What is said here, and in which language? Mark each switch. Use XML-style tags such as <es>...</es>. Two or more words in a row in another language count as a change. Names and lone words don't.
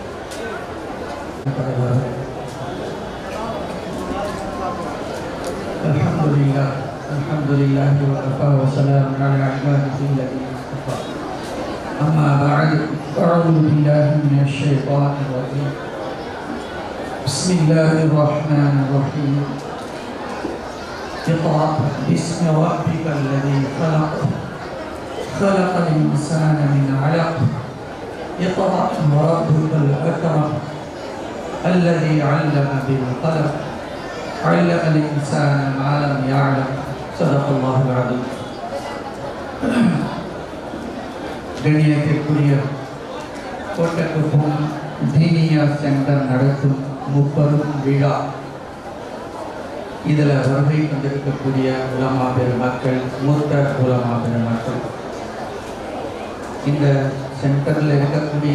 <ar>الحمد لله وكفى والسلام على عباده الذين اصطفى. أما بعد أعوذ بالله من الشيطان الرجيم. بسم الله الرحمن الرحيم. اقرأ باسم ربك الذي خلق خلق الإنسان من علق اقرأ وربك الأكرم الذي علم بالقلم علم الإنسان ما لم يعلم صدق الله العظيم.</ar> <ta>கண்ணியத்திற்குரிய கோட்டக்குப்பம் தீனியா சென்டர் நடத்தும் முப்பெரும் விழா. இதில் வருகை கொண்டிருக்கக்கூடிய உலமா பெருமக்கள், மூத்த உலமா பெருமக்கள், இந்த சென்டரில் இருக்கக்கூடிய</ta>